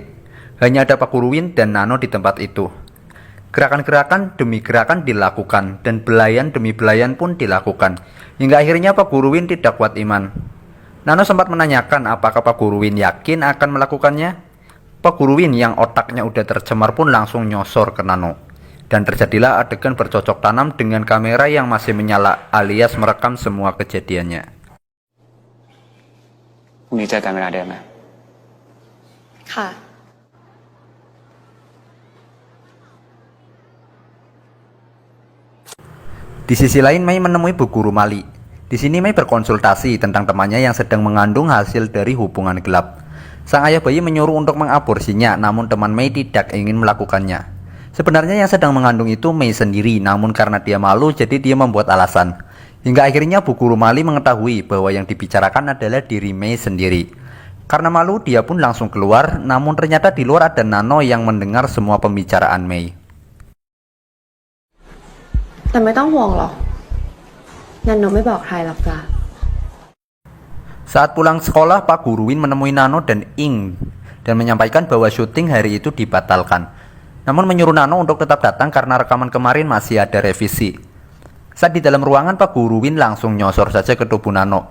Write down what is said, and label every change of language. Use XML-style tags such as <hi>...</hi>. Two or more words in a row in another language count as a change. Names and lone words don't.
<id>Hanya ada Pak Guru Win dan Nano di tempat itu. Gerakan-gerakan demi gerakan dilakukan, dan belayan demi belayan pun dilakukan, hingga akhirnya Pak Guru Win tidak kuat iman. Nano sempat menanyakan apakah Pak Guru Win yakin akan melakukannya. Pak Guru Win yang otaknya udah tercemar pun langsung nyosor ke Nano, dan terjadilah adegan bercocok tanam dengan kamera yang masih menyala alias merekam semua kejadiannya.</id> <th>พรุ่งนี้เจอกันเวลาเดิมนะ ค่ะ</th> <id>Di sisi lain, Mei menemui Bu Guru Mali. Di sini Mei berkonsultasi tentang temannya yang sedang mengandung hasil dari hubungan gelap. Sang ayah bayi menyuruh untuk mengaborsinya, namun teman Mei tidak ingin melakukannya. Sebenarnya yang sedang mengandung itu Mei sendiri, namun karena dia malu jadi dia membuat alasan. Hingga akhirnya Bu Guru Mali mengetahui bahwa yang dibicarakan adalah diri Mei sendiri. Karena malu dia pun langsung keluar, namun ternyata di luar ada Nano yang mendengar semua pembicaraan Mei.</id> <th>แต่ไม่ต้องห่วงหรอกนันโนไม่บอกใครหรอกจ้ะ</th> <id>Saat pulang sekolah, Pak Guru Win menemui Nano dan Ing dan menyampaikan bahwa syuting hari itu dibatalkan. Namun menyuruh Nano untuk tetap datang karena rekaman kemarin masih ada revisi. Saat di dalam ruangan, Pak Guru Win langsung nyosor saja ke tubuh Nano.</id>